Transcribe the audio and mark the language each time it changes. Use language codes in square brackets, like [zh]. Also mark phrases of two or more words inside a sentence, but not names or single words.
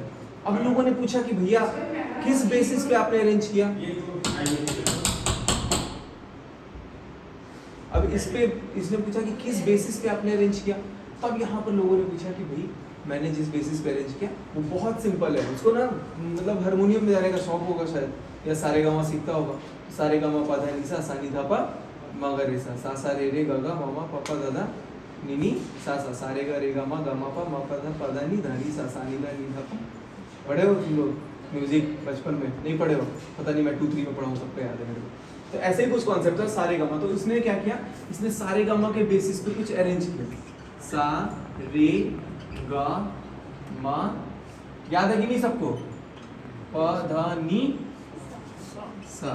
[hi] अब लोगों ने पूछा कि भैया किस बेसिस पे आपने अरेंज किया, अब इसने पूछा कि किस बेसिस पे आपने अरेंज किया। तब यहाँ पर लोगों ने पूछा कि भाई मैंने जिस बेसिस पे अरेंज किया वो बहुत सिंपल है। उसको ना मतलब हारमोनियम में जाने का शौक होगा शायद, या सारे गामा सीखता होगा, सारे गामा पा धा नी सा सा नी धा पा मा गा रे सा रे रे गा गा मा मा पा पा दा दा नी नी सा सा रे गा मा गा मा पा धा नी धा नी सा नी दा नी धा पा। पढ़े हो तुम लोग म्यूजिक बचपन में? नहीं पढ़े हो, पता नहीं, मैं 2-3 में पढ़ा हूँ, सबको याद है मेरे को। तो ऐसे ही कुछ कॉन्सेप्ट है सारे गामा। तो इसने क्या किया, इसने सारे गामा के बेसिस पे कुछ अरेंज किया, सा रे गा मा, याद है कि नहीं सबको, प धा नी सा।